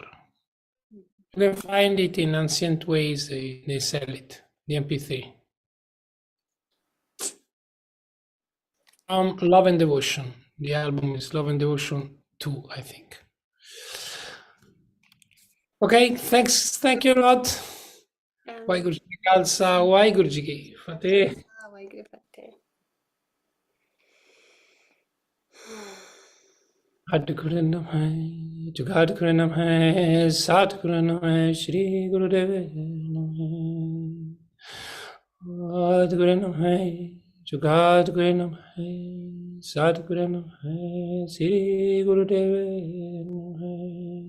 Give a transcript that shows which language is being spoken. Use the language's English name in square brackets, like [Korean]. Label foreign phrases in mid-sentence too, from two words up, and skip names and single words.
[English] You can find it in ancient ways. They sell it. The MP3. Love and Devotion. The album is Love and Devotion 2, I think. Okay, thanks. Thank you a lot. [Punjabi] ਵਾਹਿਗੁਰੂ ਜੀ ਕਾ ਖ਼ਾਲਸਾ, ਵਾਹਿਗੁਰੂ ਜੀ ਕੀ ਫ਼ਤਹਿ. ਵਾਹਿਗੁਰੂ ਫ਼ਤਹਿ. [Sanskrit] सद्गुरु नमः, जगद्गुरु नमः, सद्गुरु नमः, श्री गुरुदेव नमः. सद्गुरु नमः, जगद्गुरु नमः, सद्गुरु नमः, श्री गुरुदेव नमः.